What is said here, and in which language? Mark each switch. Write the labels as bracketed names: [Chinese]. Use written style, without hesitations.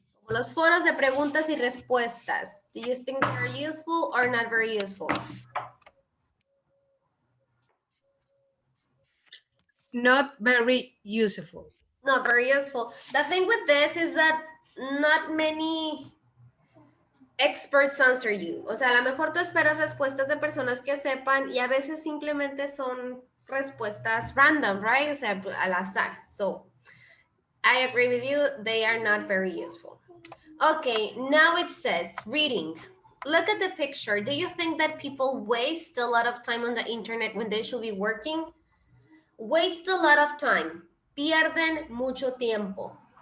[Spanish] Los foros de preguntas y respuestas. [English] Do you think they are useful or not very useful? Not very useful. Not very useful. The thing with this is that not many experts answer you. [Spanish] O sea, a lo mejor tú esperas respuestas de personas que sepan y a veces simplemente son respuestas random, right? O sea, al azar. [English] So, I agree with you. They are not very useful. Okay, now it says reading. Look at the picture. Do you think that people waste a lot of time on the internet when they should be working? waste a lot of time. Pierden mucho tiempo.